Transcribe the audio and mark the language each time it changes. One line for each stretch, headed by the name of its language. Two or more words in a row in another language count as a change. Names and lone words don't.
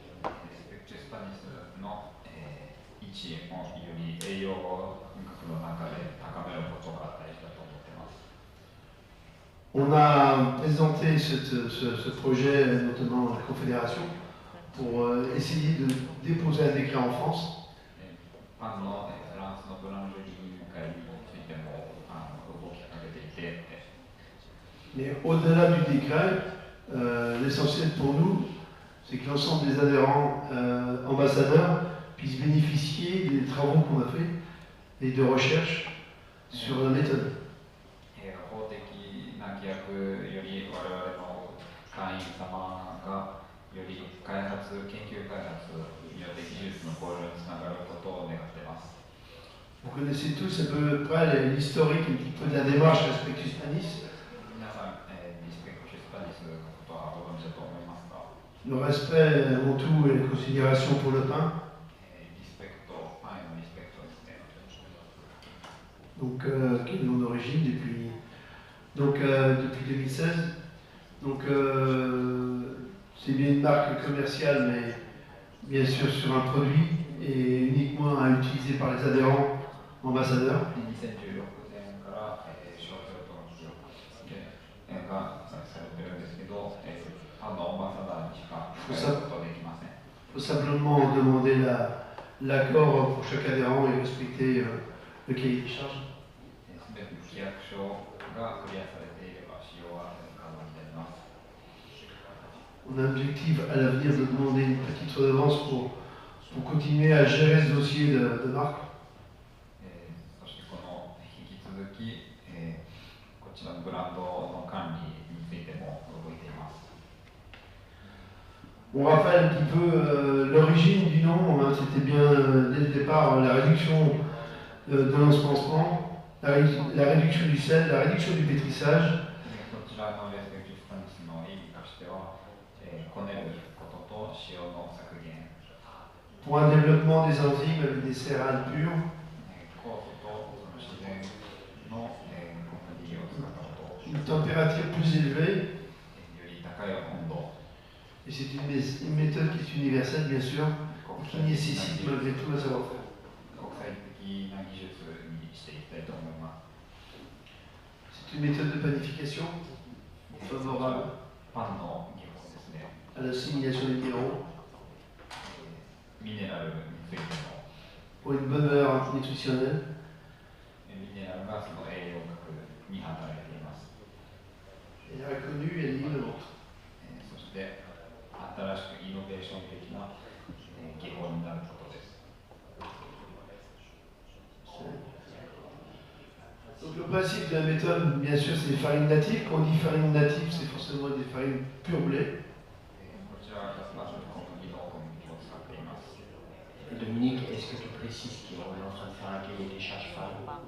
French: On a présenté ce projet notamment à la Confédération pour essayer de déposer un décret en France.
Japanese: 夏のブランドリー会についても動きかけていて。
French: Mais au-delà du décret, l'essentiel pour nous, c'est que l'ensemble des adhérents ambassadeurs puissent bénéficier des travaux qu'on a faits et de recherche sur la méthode.
Japanese: 法的な規約より我々の会員様がより研究開発によって技術の向上につながることを願っています。
French: Vous connaissez tous à peu près l'historique un petit peu de la démarche Respectus Panis.
Japanese: 皆さん、リスペクトスパニスのことはご存知だと思いますか？
French: Le respect avant tout et la considération pour le pain.
Japanese: リスペクト、パンへのリスペクトですね。
French: Donc, qui est mon origine depuis 2016. Donc, c'est bien une marque commerciale, mais bien sûr sur un produit et uniquement à utiliser par les adhérents ambassadeurs.
Japanese: 2016 年から商標登録がされてるんですけど、パンのアンバサダーにしか使うことができません。
French: Il faut simplement demander l'accord pour chaque adhérent et respecter le cahier des charges.
Japanese: すべての規約書がクリアされていれば使用は可能になります。
French: On a un objectif à l'avenir de demander une petite redevance pour continuer à gérer ce dossier de marque.
Japanese: そしてこの引き続き、こちらのブランドの管理についても動いています。
French: On rappelle un petit peu l'origine du nom, hein, c'était bien dès le départ la réduction de l'ensemencement, la réduction du sel, la réduction du pétrissage.
Japanese: こちらのレスペクトスパニスの意義としては、こねることと塩の削減。
French: Pour un développement des enzymes avec des céréales pures.
Japanese: 酵素と自然の小麦を使ったこと。
French: Une température plus élevée.
Japanese: より高い温度。
French: Et c'est une méthode qui est universelle, bien sûr, et qui nécessite malgré tout un savoir-faire. C'est une méthode de panification favorable à l'assimilation des minéraux, pour une bonne valeur nutritionnelle. Elle est reconnue et elle est innovante.
Japanese: 新しくイノベーション的な技法になることです。
French: Donc le principe de la méthode, bien sûr, c'est les farines natives. Quand on dit farine native, c'est forcément des farines pur blé. Dominique, est-ce que tu précises qu'on est en train de faire un cahier des charges farine?